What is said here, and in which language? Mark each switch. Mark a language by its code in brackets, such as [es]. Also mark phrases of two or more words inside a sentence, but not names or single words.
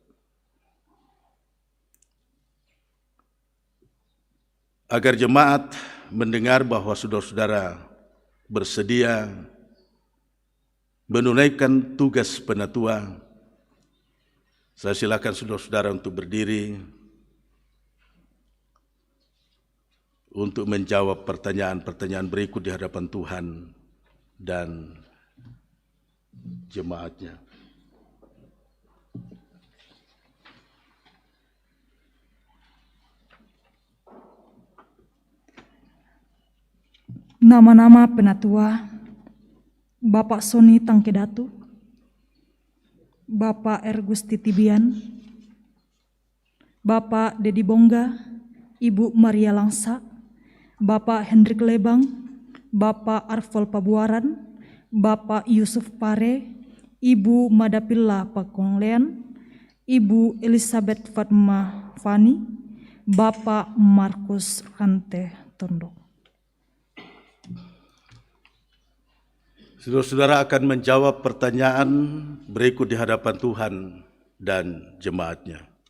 [id] Agar jemaat mendengar bahwa saudara-saudara bersedia menunaikan tugas penatua, saya silakan saudara-saudara untuk berdiri untuk menjawab pertanyaan-pertanyaan berikut di hadapan Tuhan dan jemaatnya. Nama-nama penatua: Bapak Soni Tangkedatu, Bapak Ergusti Tibian, Bapak Dedi Bongga, Ibu Maria Langsa, Bapak Hendrik Lebang, Bapak Arfol Pabuaran, Bapak Yusuf Pare, Ibu Madapilla Pakonglean, Ibu Elizabeth Fatma Fani, Bapak Markus Kante Tondok. Saudara-saudara akan menjawab pertanyaan berikut di hadapan Tuhan dan jemaatnya.